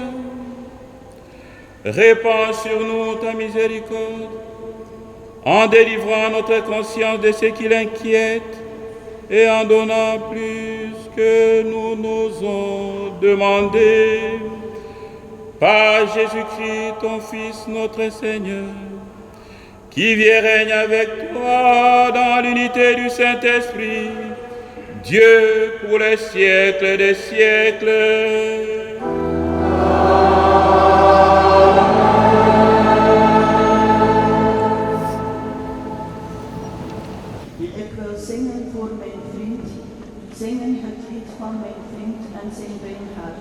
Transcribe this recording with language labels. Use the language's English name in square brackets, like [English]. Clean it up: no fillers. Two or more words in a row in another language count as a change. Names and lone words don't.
[French] Répands sur nous ta miséricorde, en délivrant notre conscience de ce qui l'inquiète et en donnant plus que nous n'osons demander. Par Jésus-Christ, ton Fils, notre Seigneur, qui vit et règne avec toi dans l'unité du Saint-Esprit, Dieu pour les siècles des siècles. [Dutch] Ik wil zingen voor mijn vriend, zingen het lied van mijn vriend en zijn wijngaard.